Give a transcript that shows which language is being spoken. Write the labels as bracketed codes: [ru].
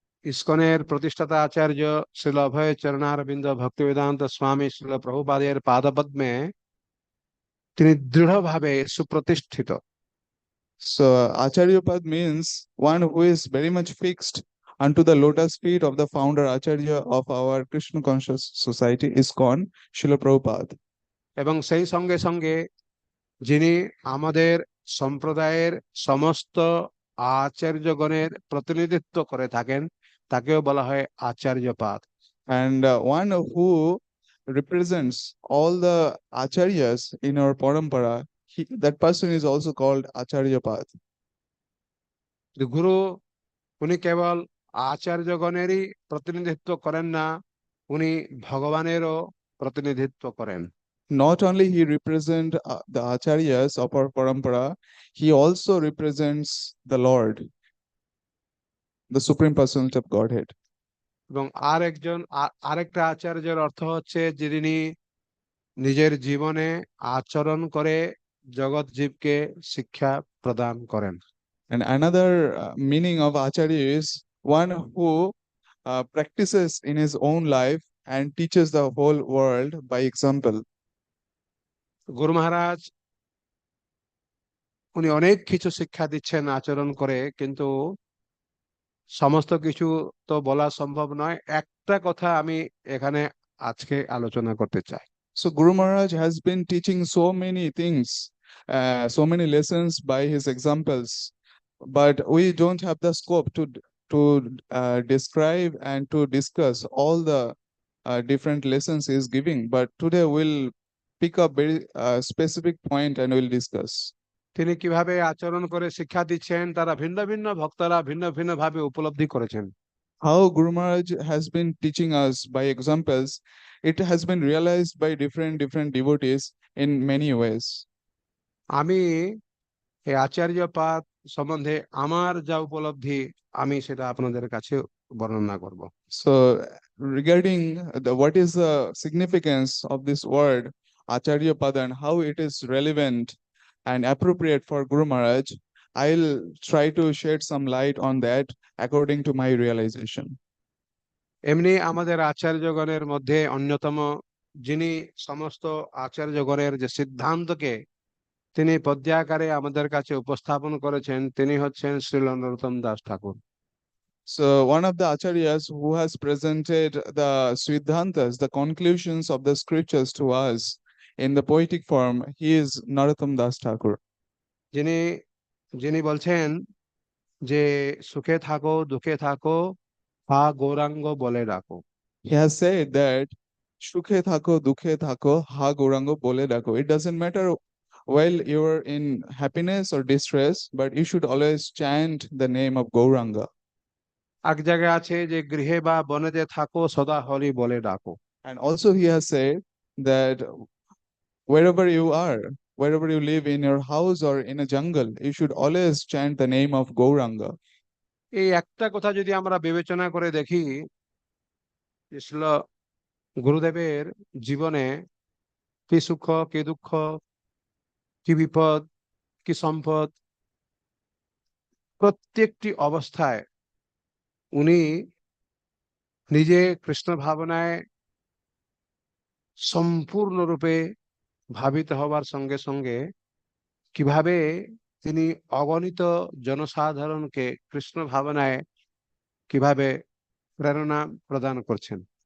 [bn] ইসকনের প্রতিষ্ঠাতা আচার্য শ্রীল অভয় চরণারবিন্দ ভক্তিবেদান্ত স্বামী শ্রীল প্রভুপাদের পাদপদ্মে তিনি দৃঢ়ভাবে সুপ্রতিষ্ঠিত। [en] So Acharyapad means one who is very much fixed unto the lotus feet of the founder Acharya of our Krishna conscious society, ISKCON, Srila Prabhupada. [bn] এবং সেই সঙ্গে সঙ্গে যিনি আমাদের সম্প্রদায়ের সমস্ত আচার্যগণের প্রতিনিধিত্ব করে থাকেন তাকেও বলা হয় আচার্যপাদ। [en] And one who represents all the acharyas in our parampara, that person is also called Acharyapad. [bn] গুরু উনি কেবল আচার্যগণেরই প্রতিনিধিত্ব করেন না, উনি ভগবানেরও প্রতিনিধিত্ব করেন। [en] Not only he represents the acharyas of our parampara, he also represents the Lord, the Supreme Personality of Godhead. [bn] এবং আরেকটা আচার্যের অর্থ হচ্ছে যিনি নিজের জীবনে আচরণ করে জগৎ জীবকে শিক্ষা প্রদান করেন। [en] And another meaning of acharya is one who practices in his own life and teaches the whole world by example. [bn] গুরু মহারাজ উনি অনেক কিছু শিক্ষা দিচ্ছেন আচরণ করে, কিন্তু সমস্ত কিছু তো বলা সম্ভব নয়। একটা কথা আমি এখানে আজকে আলোচনা করতে চাই। [en] So Guru Maharaj has been teaching so many things, so many lessons by his examples, but we don't have the scope to describe and to discuss all the different lessons he is giving. But today we'll pick up very specific point and we'll discuss. [bn] তিনি কিভাবে আচরণ করে শিক্ষা দিচ্ছেন তারা ভিন্ন ভিন্ন ভক্তরা ভিন্ন ভিন্ন ভাবে উপলব্ধি করেছেন। [en] How Guru Maharaj has been teaching us by examples, it has been realized by different devotees in many ways. [bn] আমি এই আচার্যপাদ সম্বন্ধে আমার যা উপলব্ধি আমি সেটা আপনাদের কাছে বর্ণনা করব। [en] So regarding what is the significance of this word Acharya Pada and how it is relevant and appropriate for Guru Maharaj, I'll try to shed some light on that according to my realization. [bn] এমনি আমাদের আচার্যগণের মধ্যে অন্যতম যিনি সমস্ত আচার্যগণের যে সিদ্ধান্তকে তিনি পদ্যাকারে আমাদের কাছে উপস্থাপন করেছেন তিনি হচ্ছেন শ্রীল নরোত্তম দাস ঠাকুর। [en] So one of the acharyas who has presented the Siddhantas, the conclusions of the scriptures to us in the poetic form, he is Narottam Das Thakur. [bn] যিনি যিনি বলছেন যে সুখে থাকো দুঃখে থাকো হা গৌরাঙ্গ বলে ডাকো। [en] He has said that [bn] Shukhe Thako, Dukhe Thako, Ha Gaurango Bole Dako. [en] It doesn't matter while you're in happiness or distress, but you should always chant the name of Gauranga. [bn] এক জায়গায় আছে যে গৃহে বা বনেতে থাকো সদা হরি বলে ডাকো। [en] And also he has said that wherever you are, wherever you live in your house or in a jungle, you should always chant the name of Gauranga. [bn] এই একটা কথা যদি আমরা বিবেচনা করে দেখি, আসলে গুরুদেবের জীবনে কি সুখ কি দুঃখ কি বিপদ কি সম্পদ প্রত্যেকটি অবস্থায় উনি নিজে কৃষ্ণ ভাবনায় সম্পূর্ণরূপে ভাবিত হবার সঙ্গে সঙ্গে কিভাবে তিনি অগণিত জনসাধারণকে কৃষ্ণ ভাবনায় কিভাবে প্রেরণা প্রদান করছেন।